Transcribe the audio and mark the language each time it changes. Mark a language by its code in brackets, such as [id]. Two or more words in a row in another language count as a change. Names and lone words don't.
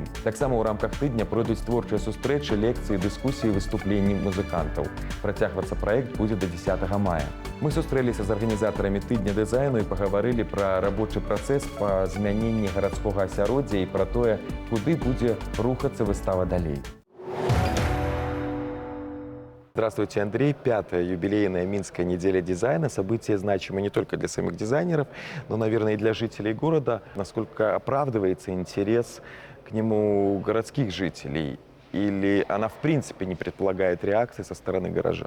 [be] Таксама ў рамках тыдня пройдуць творчыя сустрэчы, лекцыі, дыскусіі, выступленні музыкантаў. Працягвацца праект будзе да 10 мая. Мы сустрэліся з арганізатарамі тыдня дызайну і пагаварылі пра рабочы працэс па змяненні гарадскога асяроддзя і пра тое, куды будзе рухацца выстава далей. [ru] Здравствуйте, Андрей. 5-я юбилейная Минская неделя дизайна. Событие значимо не только для самих дизайнеров, но, наверное, и для жителей города. Насколько оправдывается интерес к нему городских жителей? Или она, в принципе, не предполагает реакции со стороны горожан?